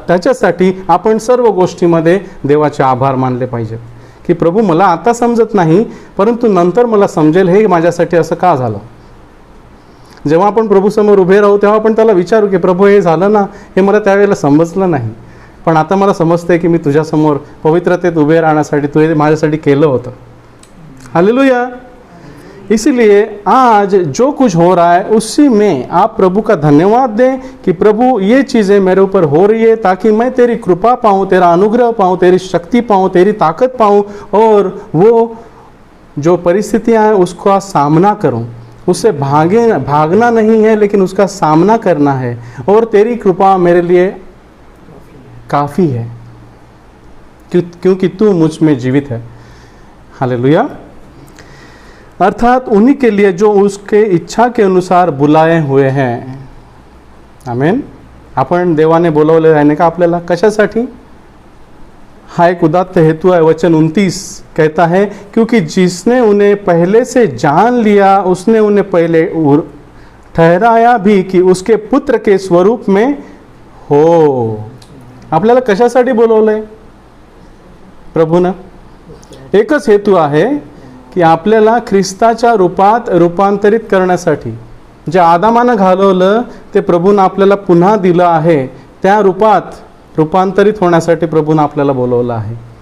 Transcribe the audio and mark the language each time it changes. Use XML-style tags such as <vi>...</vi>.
<mr>त्याच्यासाठी आपण सर्व गोष्टीमध्ये देवाचे आभार मानले पाहिजेत की प्रभू मला आता समजत नाही, परंतु नंतर मला समजेल हे माझ्यासाठी असं का झालं. जेव्हा आपण प्रभूसमोर उभे राहू तेव्हा आपण त्याला विचारू की प्रभू हे झालं ना, हे मला त्यावेळेला समजलं नाही, पण आता मला समजतंय की मी तुझ्यासमोर पवित्रतेत उभे राहण्यासाठी तू हे माझ्यासाठी केलं होतं. हालेलुया.</mr> <hi>इसलिए आज जो कुछ हो रहा है उसी में आप प्रभु का धन्यवाद दें कि प्रभु ये चीज़ें मेरे ऊपर हो रही है ताकि मैं तेरी कृपा पाऊँ, तेरा अनुग्रह पाऊँ, तेरी शक्ति पाऊँ, तेरी ताकत पाऊँ, और वो जो परिस्थितियाँ हैं उसका सामना करूँ. उससे भागना नहीं है लेकिन उसका सामना करना है, और तेरी कृपा मेरे लिए काफ़ी है क्योंकि तू मुझ में जीवित है. हालेलुया. अर्थात उन्हीं के लिए जो उसके इच्छा के अनुसार बुलाए हुए हैं. आमेन.</hi> <mr>आपण देवाने बोलवले आहे का आपल्याला कशासाठी? हा एक उदात्त हेतू है.</mr> <hi>वचन 29 कहता है, क्योंकि जिसने उन्हें पहले से जान लिया उसने उन्हें पहले ठहराया भी कि उसके पुत्र के स्वरूप में हो.</hi> <mr>आपल्याला कशासाठी बोलवलंय प्रभूनं? एकच हेतू आहे की आपल्याला ख्रिस्ताच्या रूपात रूपांतरित करण्यासाठी. जे आदामानं घालवलं ते प्रभूनं आपल्याला पुन्हा दिलं आहे, त्या रूपात रूपांतरित होण्यासाठी प्रभूनं आपल्याला बोलवलं आहे.</mr>